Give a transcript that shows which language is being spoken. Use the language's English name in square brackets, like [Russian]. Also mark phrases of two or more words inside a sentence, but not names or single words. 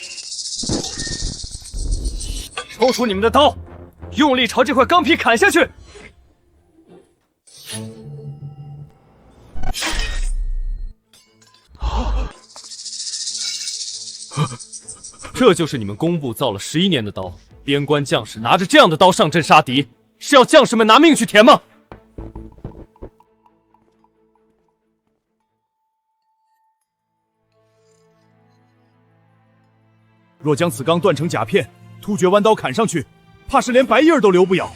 [Chinese] 抽出你们的刀，用力朝这块钢皮砍下去！这就是你们工部造了11年的刀，边关将士拿着这樣的刀上陣殺敵，是要将士們拿命去填嗎？若將此鋼斷成甲片，突厥彎刀砍上去，怕是連白印都留不了。